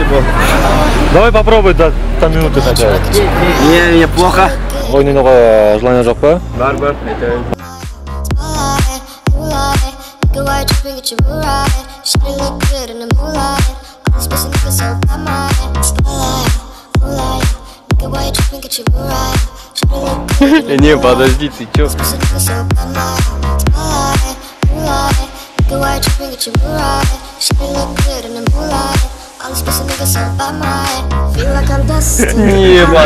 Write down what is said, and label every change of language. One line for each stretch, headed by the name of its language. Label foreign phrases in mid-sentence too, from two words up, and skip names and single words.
Russian: Давай попробуй до 100 минуты хотя бы. Не, плохо.
Kazakh: Ойнауға желание жоқ па? Бар, айтайын.
Russian: Не, подожди, ты чё? Не,